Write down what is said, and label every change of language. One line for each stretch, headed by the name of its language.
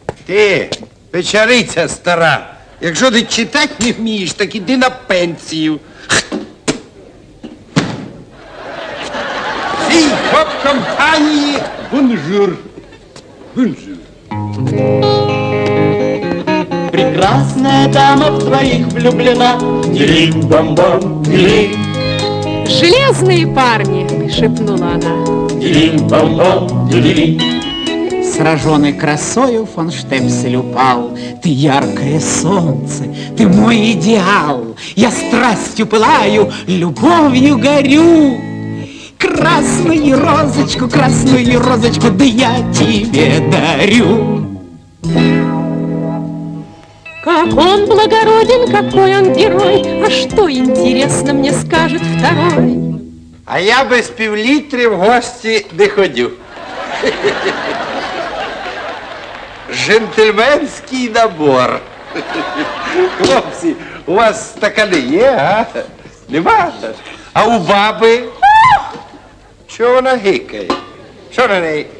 Ukrainian: Ти, печериця стара, якщо ти читати не вмієш, так іди на пенсію. Всій гоп-компанії бонжур. Бонжур.
Russian: Прекрасная дама в твоих влюблена. Дилинь-бам-бам, дилинь. Железные парни, шепнула она. Дилинь-бам-бам, дилинь. Сраженный красою фон Штепсель упал. Ты яркое солнце, ты мой идеал. Я страстью пылаю, любовью горю. Красную розочку, да я тебе дарю. Как он благороден, какой он герой. А что, интересно, мне скажет второй?
Ukrainian: А я без півлітри в гості не ходю. Джентльменський набор. Хлопці, у вас стакани є, а? Нема? А у баби? Чого вона гикає? Що на неї?